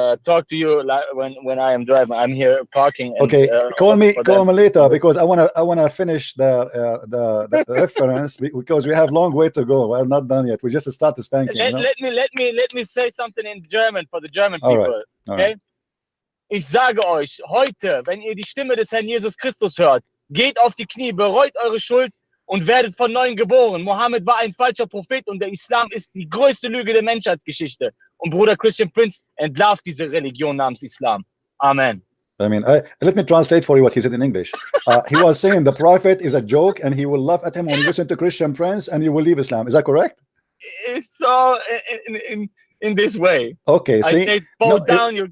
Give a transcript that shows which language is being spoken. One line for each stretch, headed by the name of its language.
English: Talk to you when I am driving. I'm here parking. And, okay, call me later because I wanna finish the reference because we have long way to go. We're not done yet. We just started spanking. Let me say something in German for the German people. All okay? Right.
German: Ich sage euch heute, wenn ihr die Stimme des Herrn Jesus Christus hört, geht auf die Knie, bereut eure Schuld und werdet von neuem geboren. Mohammed war ein falscher Prophet und der Islam ist die größte Lüge der Menschheitsgeschichte. Und Bruder Christian Prince entlarvt diese Religion namens Islam. Amen.
English: I mean, let me translate for you what he said in English. He was saying the prophet is a joke and he will laugh at him when you listen to Christian Prince and you will leave Islam. Is that correct? So in this way. Okay, I see? said, bow down your